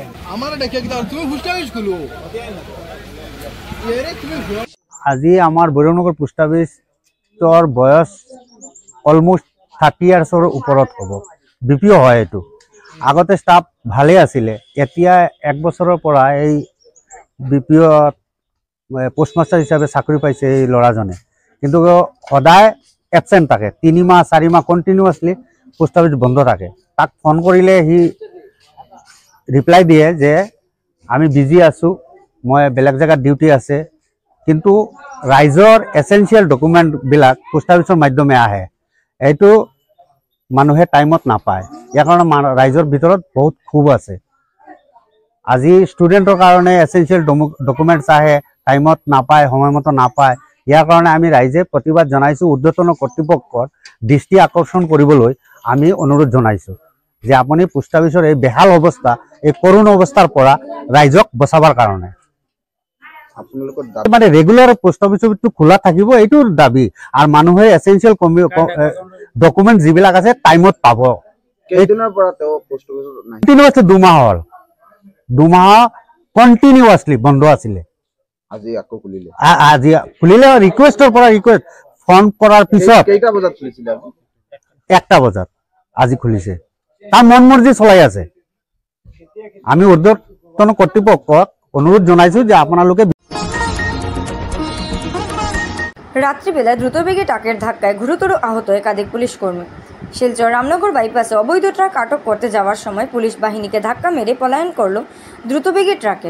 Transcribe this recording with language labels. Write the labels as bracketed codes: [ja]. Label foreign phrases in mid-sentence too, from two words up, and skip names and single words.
[as] আমার ডেকে তুমি [en] post office [as] খুলো আজি আমার বৈরনগর [en] post office [as] বয়স অলমোস্ট 30 ইয়ার্সর উপরত হব। বিপিও হয় এইটো। আগতে স্টাফ ভালে আছিলে, এতিয়া 1 বছৰৰ পৰা এই [en] BPO postmaster [as] হিচাপে চাকৰি পাইছে এই ল'ৰাজনে, কিন্তু সদায় এবসেন্ট থাকে। 3 মাহ 4 মাহ [en] continuously post office [as] বন্ধ থাকে। তাক ফোন কৰিলে সি রিপ্লাই দিয়ে যে আমি বিজি আছো, মই বেলেগ জায়গাত ডিউটি আছে, কিন্তু রাইজৰ [en] essential documents post office [as] মাধ্যমে আহে, এইটো মানুহে টাইমত নাপায়। ইয়াৰ কাৰণে ৰাইজৰ ভিতৰত বহুত ক্ষোভ আছে। আজি ষ্টুডেণ্টৰ কাৰণে [en] essential documents [as] আহে, টাইমত নাপায়, সময়মতো নাপায়। ইয়াৰ কাৰণে আমি ৰাইজে প্ৰতিবাদ জনাইছোঁ। ঊৰ্ধ্বতন কৰ্তৃপক্ষৰ দৃষ্টি আকৰ্ষণ কৰিবলৈ আমি অনুৰোধ জনাইছোঁ যে আপুনি পোস্ট অফিসৰ এই বেহাল অৱস্থা, এই করুণ অৱস্থাৰ পৰা ৰাইজক বচাবৰ কাৰণে মানে [en] regular post office [as] খোলা থাকিব, এইটোৰ দাবী। আৰু মানুহে [en] essential document [as] যিবিলাক আছে টাইমত পাব। কেইদিনৰ পৰা তেওঁ পোস্ট অফিসত নাই? কন্টিনিউয়াসলি 2 মাহ হ'ল। 2 মাহ কন্টিনিউয়াসলি বন্ধ আছিলে। আজি আকৌ খুলিলে। আজি খুলিলে রিকোয়েস্টৰ পৰা রিকোয়েস্ট ফোন কৰাৰ পিছত কেইটা বজাত খুলিছিল? 1টা বজাত আজি খুলিছে। তাৰ মন মৰ্জি চলাই আছে। আমি ঊৰ্ধ্বতন কৰ্তৃপক্ষক অনুৰোধ জনাইছোঁ যে আপোনালোকে [bn] রাত্রিবেলা দ্রুতবেগে ট্রাকের ধাক্কায় গুরুতর আহত একাধিক পুলিশ কর্মী। শিলচর রামনগর বাইপাসে অবৈধ ট্রাক আটক করতে যাওয়ার সময় পুলিশ বাহিনীকে ধাক্কা মেরে পলায়ন করল দ্রুতবেগে ট্রাকেরা।